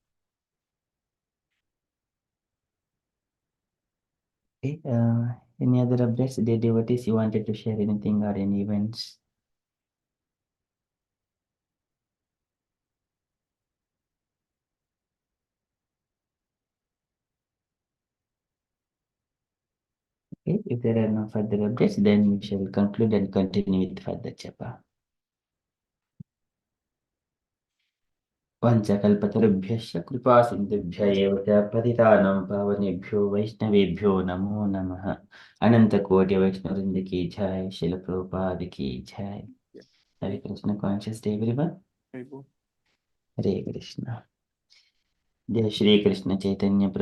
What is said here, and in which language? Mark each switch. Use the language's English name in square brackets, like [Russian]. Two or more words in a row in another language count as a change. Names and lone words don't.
[English] Okay, any other updates, dear devotees, you wanted to share anything or any events? Okay, if there are no further updates, then we shall conclude and continue with further japa. [Sanskrit] पञ्चकल्पतरुभ्यश्च कृपासिन्धुभ्य एव च पतितानां पावनेभ्यो वैष्णवेभ्यो नमो नमः। [Hindi] अनन्तकोटिवैष्णववृन्द की जय, शिल प्रभुपाद की जय। हरे कृष्ण [English] conscious day everyone. Very well. [Hindi] हरे कृष्ण। जय श्री कृष्ण चैतन्य प्रभु